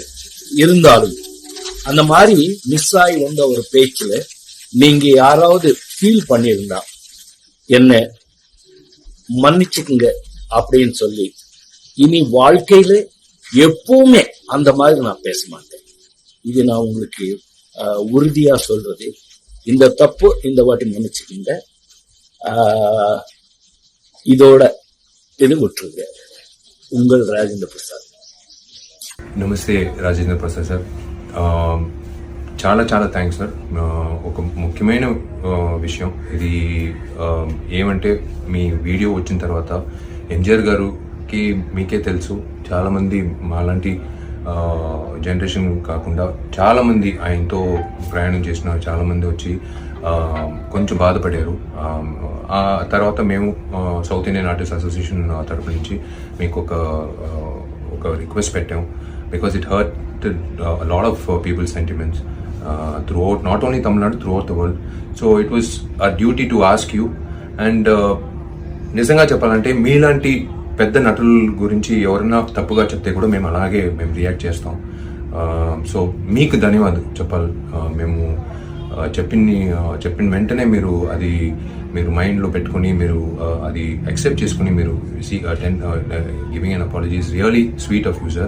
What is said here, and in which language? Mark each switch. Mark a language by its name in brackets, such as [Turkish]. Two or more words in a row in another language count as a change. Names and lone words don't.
[Tamil] இருந்தாலும் அந்த மாதிரி மிஸ் ஆகி வந்த ஒரு பேச்சுல நீங்க யாராவது ஃபீல் பண்ணியிருந்தா என்ன மன்னிச்சுக்குங்க அப்படின்னு சொல்லி, இனி வாழ்க்கையில எப்பவுமே அந்த மாதிரி நான் பேச மாட்டேன். இது நான் உங்களுக்கு உறுதியா சொல்றது. இந்த தப்பு இந்த வாட்டி மன்னிச்சுக்குங்க. இதோட இது விட்டுருங்க. உங்கள் రాజేంద్ర ప్రసాద్. [Telugu] నమస్తే రాజేంద్ర ప్రసాద్ సార్. చాలా చాలా [English] thanks sir. [Telugu] ఒక ముఖ్యమైన విషయం ఇది ఏమంటే, మీ వీడియో వచ్చిన తర్వాత ఎంజిఆర్ గారికి మీకే తెలుసు, చాలామంది మాలాంటి జనరేషన్ కాకుండా చాలామంది ఆయనతో ప్రయాణం చేసిన చాలామంది వచ్చి కొంచెం బాధపడారు. ఆ తర్వాత మేము సౌత్ ఇండియన్ ఆర్టిస్ట్ అసోసియేషన్ తరపు నుంచి మీకు ఒక రిక్వెస్ట్ పెట్టాం. [English] because it hurt lot of people's sentiments throughout, not only Tamil Nadu, throughout the world. so it was a duty to ask you. [Telugu] అండ్ నిజంగా చెప్పాలంటే మీలాంటి పెద్ద నటుల గురించి ఎవరైనా తప్పుగా చెప్తే కూడా మేము రియాక్ట్ చేస్తాం. సో మీకు ధన్యవాదాలు చెప్పాలి. మేము చెప్పిన వెంటనే మీరు మైండ్లో పెట్టుకుని మీరు అది యాక్సెప్ట్ చేసుకుని మీరు [English] giving an apology is really sweet of you sir.